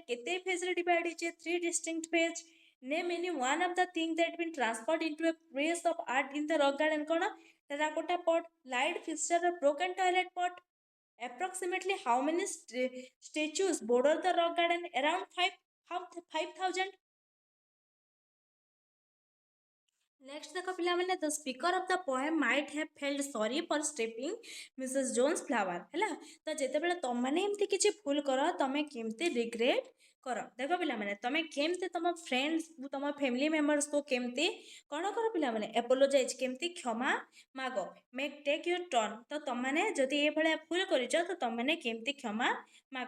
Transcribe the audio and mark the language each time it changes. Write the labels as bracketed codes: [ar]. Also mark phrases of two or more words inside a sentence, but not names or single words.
[or] କେତେ phase ରେ divide ହେଇଛି? 3 [en] distinct phase। Name any one of the things that been transferred into a piece of art in the rock garden। [or] କ'ଣ? [en] Terracotta pot, light fixture or broken toilet pot। Approximately how many statues border the rock garden? Around 5000। Next [or] ଦେଖ ପିଲାମାନେ [en] the speaker of the poem might have felt sorry for stepping Mrs. Jones flower। [or] ହେଲା ତ ଯେତେବେଳେ ତମମାନେ ଏମିତି କିଛି ଭୁଲ କର ତମେ କେମିତି ରିଗ୍ରେଟ୍ କର। ଦେଖ ପିଲାମାନେ ତମେ କେମିତି ତମ ଫ୍ରେଣ୍ଡସ୍ ତମ [en] family members [or] କେମିତି କ'ଣ କର ପିଲାମାନେ ଆପୋଲୋଜାଇଜ୍ କେମିତି କ୍ଷମା ମାଗ। [en] take your turn. [or] ତ ତମମାନେ ଯଦି ଏଭଳିଆ ଭୁଲ କରିଛ ତ ତମମାନେ କେମିତି କ୍ଷମା ମାଗ।